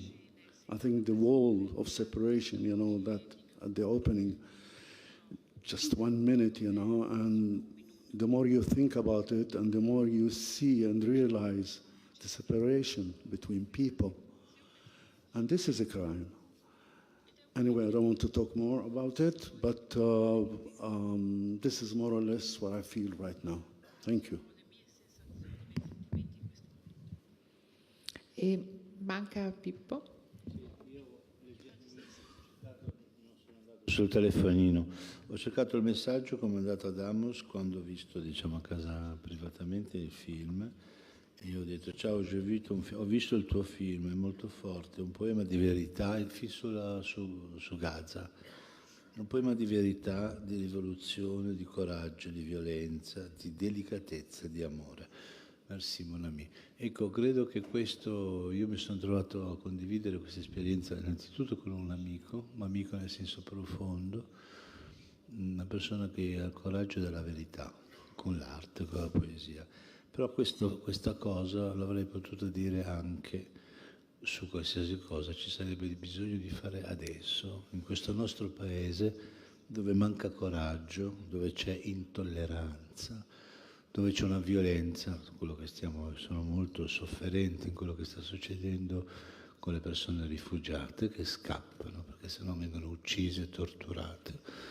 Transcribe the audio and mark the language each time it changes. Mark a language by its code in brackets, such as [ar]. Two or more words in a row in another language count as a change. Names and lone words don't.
[en] I think the wall of separation, that at the opening, just 1 minute, and the more you think about it, and the more you see and realize the separation between people. And this is a crime. Anyway, I don't want to talk more about it, but this is more or less what I feel right now. Thank you. [it] E manca Pippo. Sul telefonino. Ho cercato il messaggio come è andato ad Amos quando ho visto, a casa privatamente il film. E io ho detto, ciao, ho visto il tuo film, è molto forte, è un poema di verità, il film su Gaza. un poema di verità, di rivoluzione, di coraggio, di violenza, di delicatezza, di amore. [fr] Merci mon ami. [it] Ecco, credo che questo, io mi sono trovato a condividere questa esperienza innanzitutto con un amico nel senso profondo, una persona che ha il coraggio della verità, con l'arte, con la poesia. Però questa cosa l'avrei potuta dire anche su qualsiasi cosa ci sarebbe bisogno di fare adesso, in questo nostro paese dove manca coraggio, dove c'è intolleranza, dove c'è una violenza, sono molto sofferenti in quello che sta succedendo con le persone rifugiate che scappano, perché sennò vengono uccise e torturate.